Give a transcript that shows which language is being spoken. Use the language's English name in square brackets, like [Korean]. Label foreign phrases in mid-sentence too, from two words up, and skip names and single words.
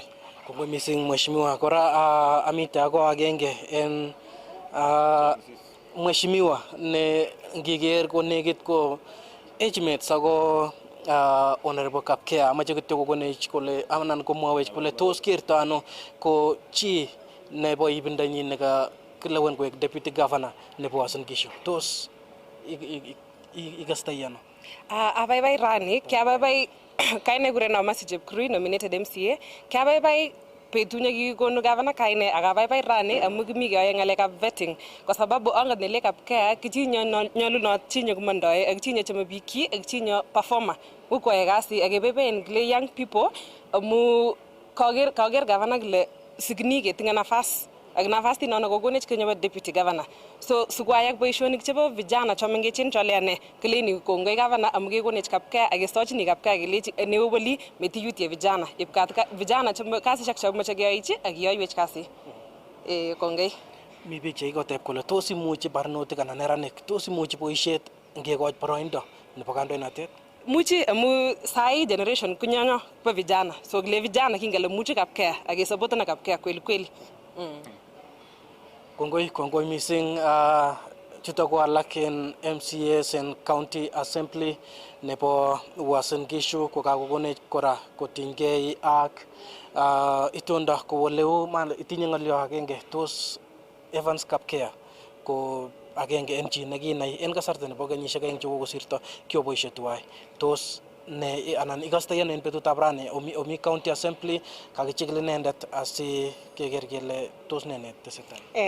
[Kalenjin] Kongoi mising Mheshimiwa. Kora amite ako agenge en Mheshimiwa ne ngiger ko negit ko age mates ako Honorable Kapkea amache kityo kokonech kole anan komwawech kole tos kerto ano ko chi nebo ibindanyin neka kilewen koek [English] deputy governor [Kalenjin] nebo Uasin Gishu. Tos ikastai ano? Abaibai rani, kiabaibai kaine kureno Masi Chepkurui [English] nominated MCA, [Kalenjin] kiabaibai betut nekikonu gavana kaine akabaibai rani amu kimi keyoe ng'alekab vetting kwa sababu anget nele Kapkea kichinyo nyolunot chinyo komondoi ak chinyo chome biikchi ak chinyo performer ukwoe kasi akebeben kile [English] young people [Kalenjin] amu kager gavana kile sikini ketinye nafas ak nafas tinono kokonech kenyo [English] deputy governor [Kalenjin] so sikwayak boisionik chebo vijana chomengechen chole ane kileni kongoi gavana amu kekonech Kapkea akesochini Kapkea kelechi neoboli meti youth [Swahili] ya vijana [Kalenjin] ipkat vijana chome kasisiek chemoche keyoichi ak kiyoiwech kasi kongoi. Mi biik cheikoteb kole tos imuchi barnotik anan neranik tos imuchi boisiet ngekoch boroindo nebo kandoinatet? Muchi amu sai generation kunyonyo [Swahili] kwa vijana [Kalenjin] so kile vijana kingele muchi Kapkea akesupportana Kapkea [Swahili] kweli kweli. [Kalenjin] Kongoi mising chuto ko alak en MCAs en county assembly nebo Uasin Gishu ko kakokonech kora kotinygei ak itondo kowoleu itinye ng'olyo agenge tos Evans Kapkea ko agenge en chi nekinai en kasarta nebo kenyisiek aeng chekokosirto kioboisie tuwai tos ne anan ikastoi en betutab rani omi county assembly kakichikil inendet asi keker kele tos ne netesetai.